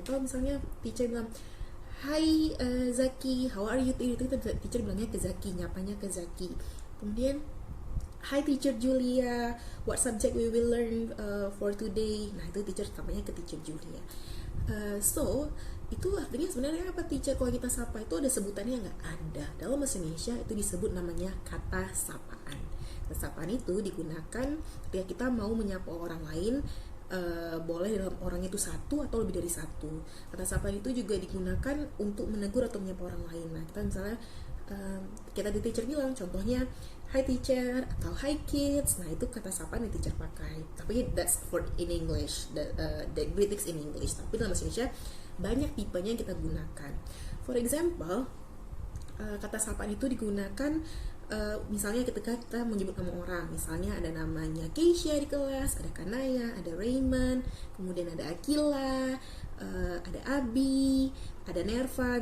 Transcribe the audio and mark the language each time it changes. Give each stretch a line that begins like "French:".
Indonesian: Atau misalnya teacher bilang
English: hi Zaki, how are you today?
Indonesian: Itu kita teacher bilangnya ke Zaki, nyapanya ke Zaki. Kemudian
English: hi teacher Julia, what subject we will learn for today?
Indonesian: Nah, itu teacher samanya ke teacher Julia. So itu artinya sebenarnya apa teacher? Kalau kita sapa itu ada sebutannya nggak? Ada. Dalam bahasa Indonesia itu disebut namanya kata sapaan. Kata sapaan itu digunakan ketika kita mau menyapa orang lain, boleh dalam orang itu satu atau lebih dari satu. Kata sapaan itu juga digunakan untuk menegur atau menyapa orang lain. Nah, kita misalnya kita di teacher bilang contohnya
English: hi teacher
Indonesian: atau
English: hi kids.
Indonesian: Nah, itu kata sapaan yang teacher pakai.
English: Tapi that's for in English, the greetings in English.
Indonesian: Tapi dalam bahasa Indonesia banyak tipenya yang kita gunakan. For example, kata sapaan itu digunakan misalnya ketika kita menyebut nama orang. Misalnya ada namanya Keisha di kelas, ada Kanaya, ada Raymond, kemudian ada Akila, ada Abi, ada Nerva.